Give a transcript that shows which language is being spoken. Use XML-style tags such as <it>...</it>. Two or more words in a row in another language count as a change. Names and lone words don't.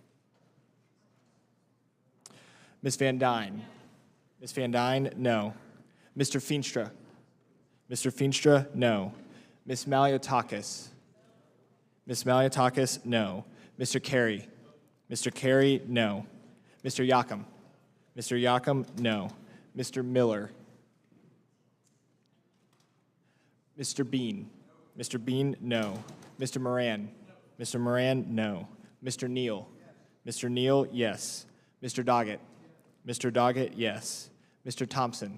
<en>Ms. Van Dyne? Ms. Van Dyne, no. Mr. Feenstra? Mr. Feenstra, no. Ms. Maliotakis? Ms. Maliotakis, no. Mr. Carey? Mr. Carey, no. Mr. Yakum? Mr. Yakum, no. Mr. Miller? Mr. Bean? Mr. Bean, no. Mr. Moran? Mr. Moran, no. Mr. Neal? Mr. Neal, yes. Mr. Doggett? Mr. Doggett, yes. Mr. Thompson?</en>